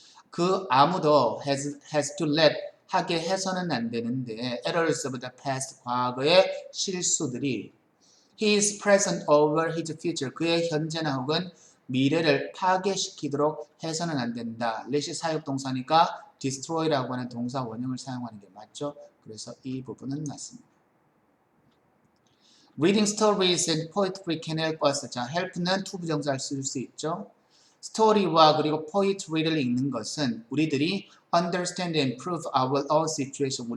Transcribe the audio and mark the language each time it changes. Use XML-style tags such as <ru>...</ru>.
<ko>그 아무도 has to let 하게 해서는 안 되는데</ko> <en>errors of the past</en> <ko>과거의 실수들이</ko> <en>his present over his future</en> <ko>그의 현재나 혹은 미래를 파괴시키도록 해서는 안 된다. let이 사역동사니까 destroy라고 하는 동사 원형을 사용하는 게 맞죠. 그래서 이 부분은 맞습니다.</ko> <en>Reading stories and poetry can help us.</en> <ko>자, help는 to 부정사를 쓸 수 있죠. 스토리와 그리고 poetry를 읽는 것은 우리들이</ko> <en>understand and improve our own situation.</en>